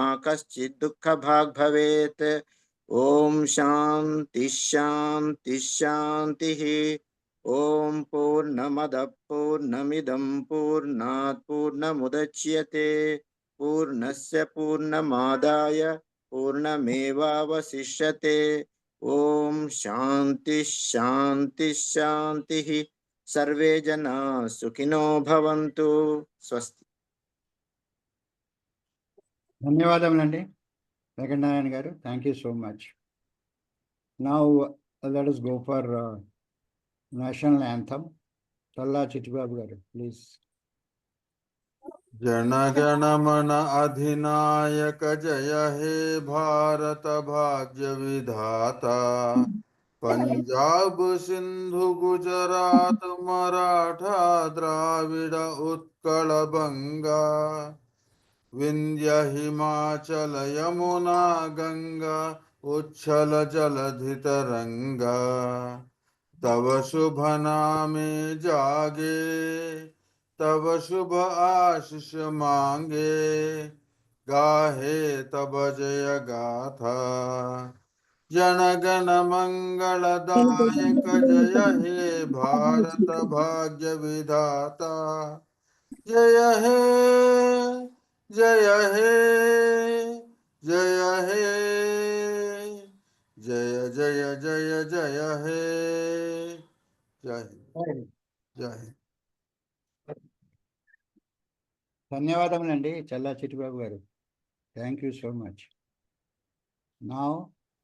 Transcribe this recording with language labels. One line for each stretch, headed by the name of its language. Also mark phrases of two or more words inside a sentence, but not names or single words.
Sanskrit: कश्चित् दुःखभाग् भवेत् ॐ शान्ति शान्ति शान्तिः ॐ पूर्णमदः पूर्णमिदं पूर्णात् पूर्णमुदच्यते पूर्णस्य पूर्णमादाय पूर्णमेवावशिष्यते ॐ शान्ति शान्ति शान्तिः सर्वे जना सुखिनो भवन्तु स्वस्ति
Telugu: ధన్యవాదములండి వెంకటనారాయణ గారు.
English: thank you so much. now let us go for national anthem.
Telugu: చల్లా చిట్టిబాబు గారు ప్లీజ్.
Bangla: জনগণ মন অধিনায়ক জয় হে ভারত ভাগ্য বিধাতা পঞ্জাব সিন্ধু গুজরাট মরাঠা দ্রাবিড় উৎকল বঙ্গ বিন্ধ্য হিমাচল যমুনা গঙ্গা উচ্ছল জলধি তরঙ্গ তব শুভ নামে জাগে তব শুভ আশিস মাগে গাহে তব জয় গাথা জনগণ মঙ্গলদায়ক জয় হে ভারত ভাগ্য বিধাতা জয় হে জয় হে জয় হে জয় জয় জয় জয় হে জয় জয়
Telugu: ధన్యవాదములండి చల్లా చిట్టిబాబు గారు.
English: thank you so much. now